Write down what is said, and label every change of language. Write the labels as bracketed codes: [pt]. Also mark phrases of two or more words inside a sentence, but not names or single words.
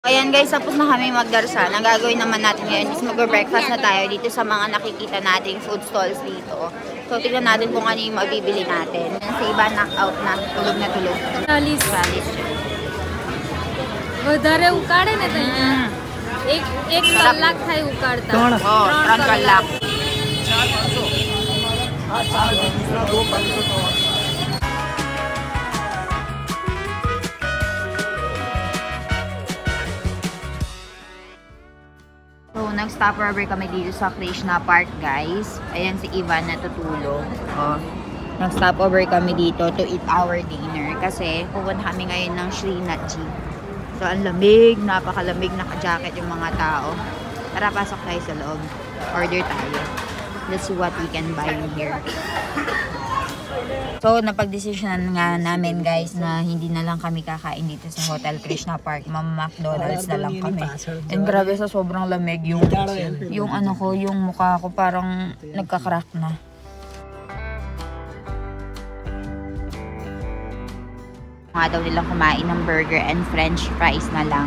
[tl] Ayan guys, tapos na kami magdarasal. Ang gagawin naman natin ngayon is mag-breakfast na tayo dito sa mga nakikita nating [en] food stalls [tl] dito. So, tignan natin kung ano yung mabibili natin. Sa iba, knockout na. Tulog na tulog. [gu] चालीस વધારે ઉકાળે ને ત્યાં એક કલાક થાય ઉકાળતા Oh, 3 કલાક. [tl] So, nag-stopover kami dito sa Krishna Park, guys. Ayan si Ivan natutulog. Oh. Nag-stopover kami dito [en] to eat our dinner [tl] kasi pupunta kami ngayon ng Srinathji. So, ang lamig, napakalamig, naka-jacket yung mga tao. Tara, pasok tayo sa loob. Order tayo. [en] Let's see what we can buy here. So, [tl] napag-desisyonan nga namin guys na hindi na lang kami kakain dito sa Hotel Krishna Park. McDonald's na lang kami. And grabe sa sobrang lamig yung ano ko, yung mukha ko parang nagka-crack na. Nga daw nilang kumain ng burger and [en] french fries [tl] na lang.